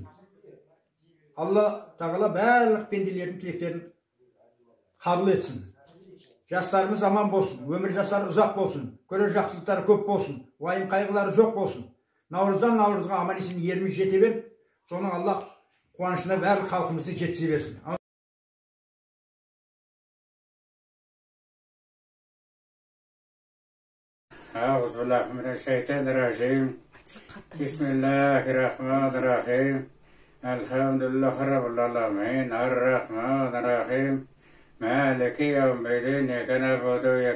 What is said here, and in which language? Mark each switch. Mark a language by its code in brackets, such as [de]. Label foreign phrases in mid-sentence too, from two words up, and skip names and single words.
[kk] Алла тағала барлық пенделердің тілектерін қабыл етсін. Жастарымыз аман болсын, өмір жастары ұзақ болсын, көрер жақсылықтары көп болсын, уайым қайғылары жоқ болсын. Наурыздан наурызға аман есен еліміз жете беріп, соның Алла қуанышына барлық халқымызды жеткізе берсін. [ar] أعوذ بالله من الشيطان الرجيم بسم الله الرحمن الرحيم الحمد لله رب العالمين الرحمن الرحيم مالك يوم الدين إياك نعبد وإياك